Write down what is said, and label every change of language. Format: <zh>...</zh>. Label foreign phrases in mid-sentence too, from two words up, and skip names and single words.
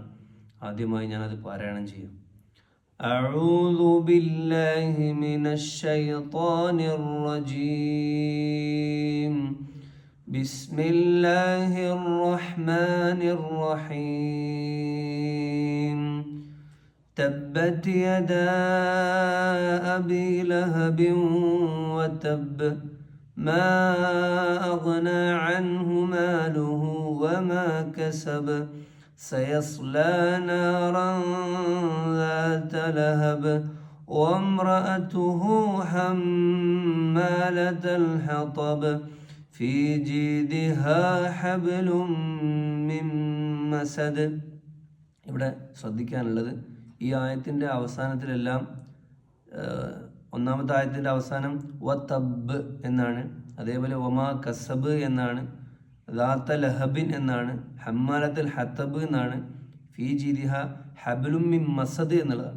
<ml>ആദ്യമായി ഞാനത് പാരായണം ചെയ്യാം.</ml> <ar>أعوذ بالله من الشيطان الرجيم. بسم الله الرحمن الرحيم. تبت يدا أبي لهب وتب ما أغنى عنه ماله وما كسب سيصلى نارا ذات لهب وامرأته حمالة الحطب في جيدها حبل من مسد.</ar> <ml>ഇവിടെ ശ്രദ്ധിക്കാനുള്ളത്, ഈ ആയത്തിൻ്റെ അവസാനത്തിലെല്ലാം ഒന്നാമത്തെ ആയത്തിൻ്റെ അവസാനം വതബ് എന്നാണ്, അതേപോലെ</ml> <ar>وما كسب</ar> <ml>എന്നാണ്,</ml> <ar>ذات لهب</ar> <ml>എന്നാണ്,</ml> <ar>حمالة الحطب</ar> <ml>എന്നാണ്,</ml> <ar>في جيدها حبل من مسد</ar> <ml>എന്നുള്ളതാണ്.</ml>